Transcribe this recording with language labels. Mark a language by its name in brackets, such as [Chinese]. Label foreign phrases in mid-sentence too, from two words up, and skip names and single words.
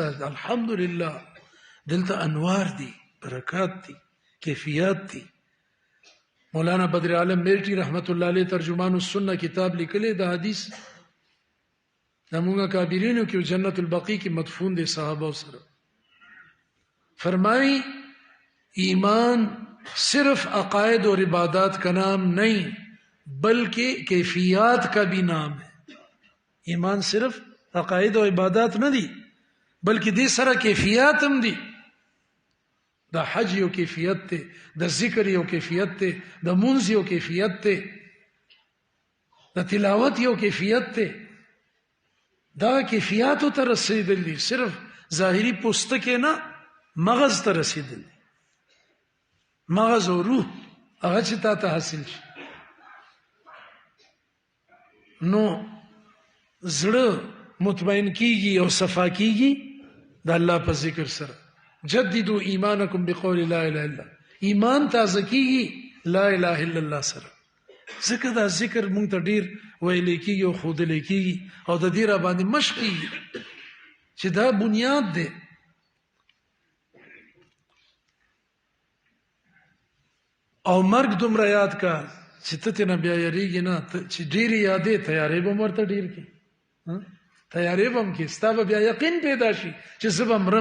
[Pashto] الحمدلله دلته انوار دي، برکات دي، کیفیات دي. مولانا بدر عالم میرٹی [Arabic] رحمت الله علیه [Pashto] ترجمان السنه کتاب لیکلی د حدیث د مونږه کابرینو کې جنت البقیع کې مدفون دي صحابه سره. [Urdu] فرمائی ایمان صرف عقائد اور عبادات کا نام نہیں بلکہ کیفیات کا بھی نام ہے. [Pashto] ایمان صرف عقائد و عبادات نه دي بلکې دې سره کیفیات هم دي. د حج یو کیفیت ته، د ذکر یو کیفیت ته، د منځ یو کیفیت ته، د تلاوت یو کیفیت ته. دا کیفیاتو ته رسیدل دي، صرف ظاهري پوستکې نه، مغز ته رسیدل دي. مغز او روح هغه چې تا ته حاصل شي. نو زړه مطمئن کیږي او صفا کیږي د الله په ذکر سره. [Arabic] جددوا ایمانکم بقول لا اله الا، [Pashto] ایمان تازه کیږي [Arabic] لا اله الا الله [Pashto] سره. ځکه دا ذکر مونږ ته ډیر ویل کیږي او ښودل کیږي او د دې را باندې مشق کیږي چې دا بنیاد دی. او مرګ دومره یاد کا چې ته ترې نه بیا یریږي نه، چې ډېرې یادې تیارې به هم ورته ډېر کړي، تیارې به هم کړي، ستا به بیا یقین پیدا شي چې زه به مرم.